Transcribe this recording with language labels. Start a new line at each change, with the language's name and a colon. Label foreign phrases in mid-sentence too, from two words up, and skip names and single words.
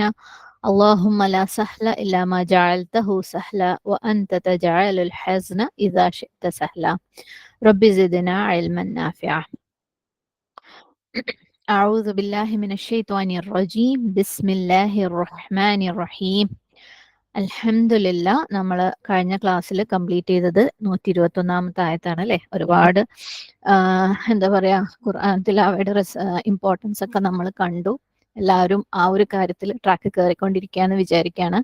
Arabic: اللهم لا سهل إلا ما جعلته سهلا وأنت تجعل الحزن إذا شئت سهلا. رب زدنا علما نافعا. أعوذ بالله من الشيطان الرجيم بسم الله الرحمن الرحيم.
Malayalam: അൽഹംദുലില്ലാ നമ്മൾ കഴിഞ്ഞ ക്ലാസ്സിൽ കംപ്ലീറ്റ് ചെയ്തത് 121 ആയത്താണ് അല്ലേ. ഒരുപാട് എന്താ പറയാ ഖുർആൻ തിലാവയുടെ ഇമ്പോർട്ടൻസ് ഒക്കെ നമ്മൾ കണ്ടു. എല്ലാവരും ആ ഒരു കാര്യത്തിൽ ട്രാക്ക് കയറിക്കൊണ്ടിരിക്കുകയെന്ന് വിചാരിക്കുകയാണ്.